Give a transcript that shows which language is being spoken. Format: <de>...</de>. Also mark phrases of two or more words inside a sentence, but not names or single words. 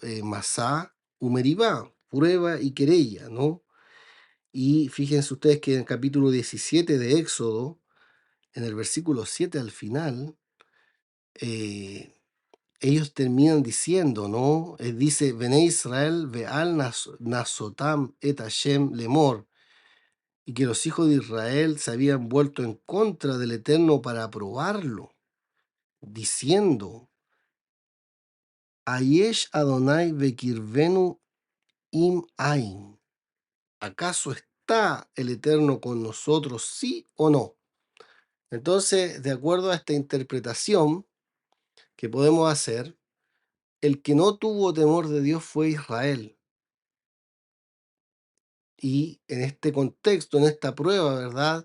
<es>Masá, Umeribá, prueba y querella, ¿no? Y fíjense ustedes que en el capítulo 17 de Éxodo, en el versículo 7 al final, eh, ellos terminan diciendo, ¿no?</es> <he>Dice, בני ישראל ועל נסותם את ה' לאמר,</he> <es>y que los hijos de Israel se habían vuelto en contra del Eterno para probarlo, diciendo,</es> <he>היש ה' בקרבנו אם אין.</he> <es>¿Acaso está el Eterno con nosotros, sí o no? Entonces, de acuerdo a esta interpretación que podemos hacer, el que no tuvo temor de Dios fue Israel. Y en este contexto, en esta prueba, ¿verdad?</es>